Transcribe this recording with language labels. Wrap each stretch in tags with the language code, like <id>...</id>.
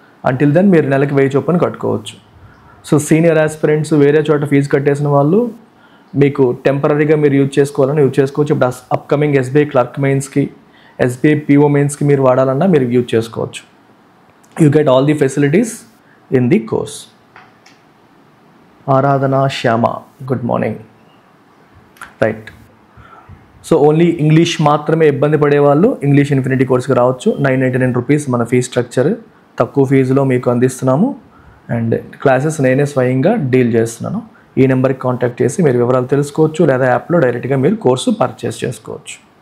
<en>until then</en> <te>మీరు నెలకి 1000 చొప్పున కట్టుకోవచ్చు. సో సీనియర్ ఆస్పిరెంట్స్ వేరే చోట ఫీజు కట్టేసిన వాళ్ళు మీకు టెంపరీగా మీరు యూజ్ చేసుకోవచ్చు. ఇప్పుడు అప్కమింగ్ ఎస్బీఐ క్లర్క్ మెయిన్స్కి, ఎస్బీఐ పిఓ మెయిన్స్కి మీరు వాడాలన్నా మీరు యూజ్ చేసుకోవచ్చు.</te> <en>You get all the facilities in the course. Aradhana Shyama, good morning. Right.</en> <te>So only English మాత్రమే ఇబ్బంది పడే వాళ్ళు ఇంగ్లీష్ ఇన్ఫినిటీ కోర్స్కి రావచ్చు. 999 రూపీస్ మన ఫీ స్ట్రక్చర్, తక్కువ ఫీజులో మీకు అందిస్తున్నాము. అండ్ క్లాసెస్ నేనే స్వయంగా డీల్ చేస్తున్నాను. ఈ నెంబర్కి కాంటాక్ట్ చేసి మీరు వివరాలు తెలుసుకోవచ్చు, లేదా యాప్లో డైరెక్ట్గా మీరు కోర్సు పర్చేస్ చేసుకోవచ్చు.</te>